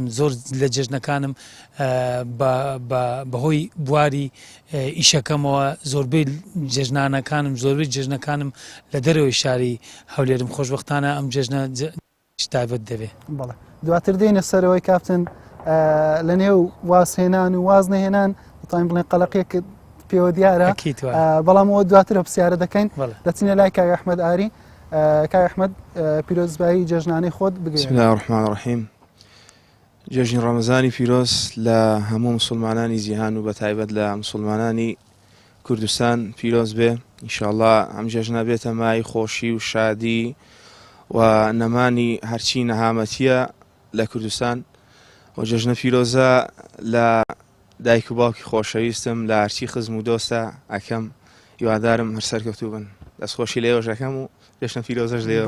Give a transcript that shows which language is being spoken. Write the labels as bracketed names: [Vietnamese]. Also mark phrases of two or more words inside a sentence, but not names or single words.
[Central Kurdish] زۆر لە جەژنەکانم بەهۆی بواری ئیشەکەمەوە زۆربەی جەژنانەکانم زۆربەی جەژنەکانم لە دەرەوەی شاری هەولێرم خۆشبەختانە ئەم جەژنە تایبەت دەبێت. بەڵێ دواتر دێنە سەرەوەی کاپتن لە نێو وازهێنان و واز نەهێنان دەتوانین بڵێن قەلەقێک پێوە دیارە بەڵام ئەوە دواترە پرسیارە دەکەین دەچینە لای کاک ئەحمەد ئاری. کاک ئەحمەد پیرۆزبایی جەژنانەی خۆت بگەین. [Arabic] بسم الله الرحمن الرحیم. [Central Kurdish] جەژنی ڕەمەزانی پیرۆز لە هەموو مسلمانانی جیهان و بەتایبەت لە مسلمانانی کوردستان پیرۆز بێ. ئینشاءڵڵا ئەم جەژنە بێتە مای خۆشی و شادی و نەمانی هەرچی نەهامەتیە لە کوردستان و جەژنە پیرۆزە لە دایک و باوکی خۆشەویستم لە هەرچی خزم و دۆستە ئەکەم هیوادارم هەر سەرکەوتوو بن دەستخۆشی لێوەش ئەەکەم و جەژنە پیرۆزەش لێوە